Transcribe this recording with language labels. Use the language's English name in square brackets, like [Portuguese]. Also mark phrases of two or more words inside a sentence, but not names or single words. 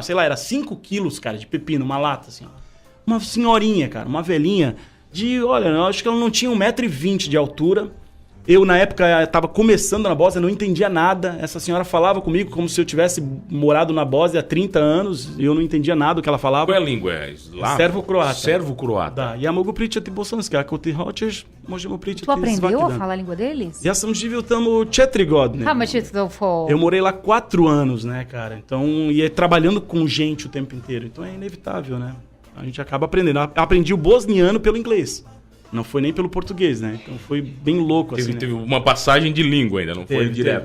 [Portuguese] Sei lá, era 5 quilos, cara, de pepino, uma lata, assim. Uma senhorinha, cara, uma velhinha olha, eu acho que ela não tinha 1,20 m de altura. Eu, na época, estava começando na Bósnia, não entendia nada. Essa senhora falava comigo como se eu tivesse morado na Bósnia há 30 anos e eu não entendia nada do que ela falava. Qual é a língua? É eslavo? Servo-croata. Servo-croata. [Bosnian] Ja mogu pričati bosanski, ako ti hoćeš, možemo pričati [Portuguese] Tu aprendeu [Bosnian] svaki [Portuguese] a [Bosnian] dan. [Portuguese] falar a língua deles? [Bosnian] Ja sam živio tamo 4 godine. [Portuguese] Ah, mas Eu morei lá 4 anos, né, cara? Então, e trabalhando com gente o tempo inteiro. Então é inevitável, né? A gente acaba aprendendo. Eu aprendi o bosniano pelo inglês. Não foi nem pelo português, né? Então foi bem louco, assim, Teve uma passagem de língua ainda, não foi direta.